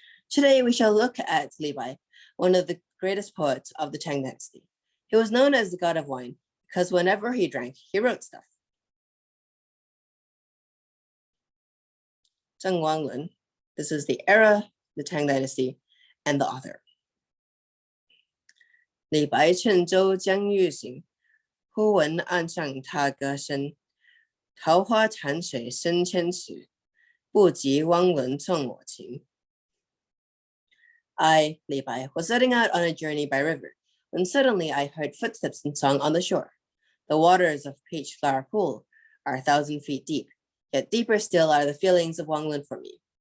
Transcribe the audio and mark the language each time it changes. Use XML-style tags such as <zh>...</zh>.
<en>Today, we shall look at Li Bai, one of the greatest poets of the Tang Dynasty. He was known as the god of wine because whenever he drank, he wrote stuff. Zheng Wanglun, this is the era, the Tang Dynasty, and the author.</en> <zh>李白乘舟将欲行，忽闻岸上踏歌声。桃花潭水深千尺，不及汪伦赠我情。</zh> <en>I, Li Bai, was setting out on a journey by river, when suddenly I heard footsteps and song on the shore. The waters of Peach Flower Pool are 1,000 feet deep, yet deeper still are the feelings of Wang Lun for me.</en>